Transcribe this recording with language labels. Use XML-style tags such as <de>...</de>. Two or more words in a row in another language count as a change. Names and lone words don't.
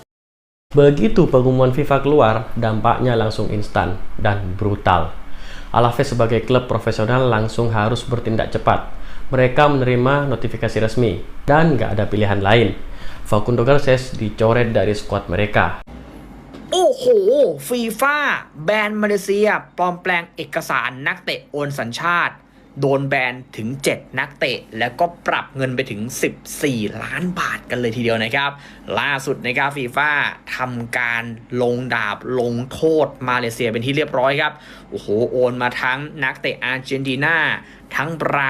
<id>Begitu pengumuman FIFA keluar, dampaknya langsung instan dan brutal. Alaves sebagai klub profesional langsung harus bertindak cepat. Mereka menerima notifikasi resmi dan nggak ada pilihan lain. Facundo Garces dicoret dari skuad mereka.</id> <th>โอ้โหฟีฟ่าแบนมาเลเซียปลอมแปลงเอกสารนักเตะโอนสัญชาติโดนแบนถึง7นักเตะแล้วก็ปรับเงินไปถึง14ล้านบาทกันเลยทีเดียวนะครับล่าสุด นะครับฟีฟ่าทำการลงดาบลงโทษมาเลเซียเป็นที่เรียบร้อยครับโอ้โหโอนมาทั้งนักเตะอาร์เจนตินาทั้งบรา</th>